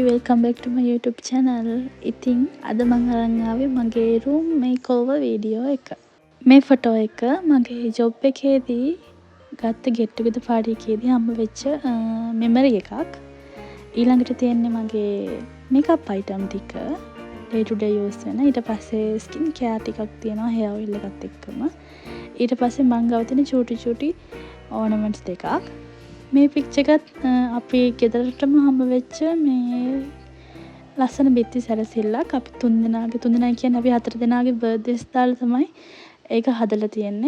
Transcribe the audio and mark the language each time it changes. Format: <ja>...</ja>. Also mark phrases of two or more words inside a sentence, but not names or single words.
<en>welcome back to my YouTube channel.</en> <si>ඉතින් අද මම අරන් ආවේ මගේ</si> <en>room makeover video</en> <si>එක. මේ ෆොටෝ එක මගේ job එකේදී ගත්ත</si> <en>get together party</en> <si>එකේදී හම්බ වෙච්ච memory එකක්. ඊළඟට තියෙන්නේ මගේ</si> <en>makeup item</en> <si>ටික</si> <en>day to day use</en> <si>වෙන. ඊට පස්සේ</si> <en>skin care</en> <si>ටිකක් තියෙනවා</si> <en>hair oil</en> <si>එකත් එක්කම. ඊට පස්සේ මං ගාව තියෙන චූටි ornaments දෙකක්. මේ පික්චර් එකත් අපි ගෙදරටම හම්බ වෙච්ච මේ ලස්සන බිත්ති සැරසිල්ලක්. අපි තුන් දෙනා කියන්නේ අපි හතර දෙනාගේ බර්ත්ඩේස් දාලා තමයි ඒක හදලා තියෙන්නේ.</si>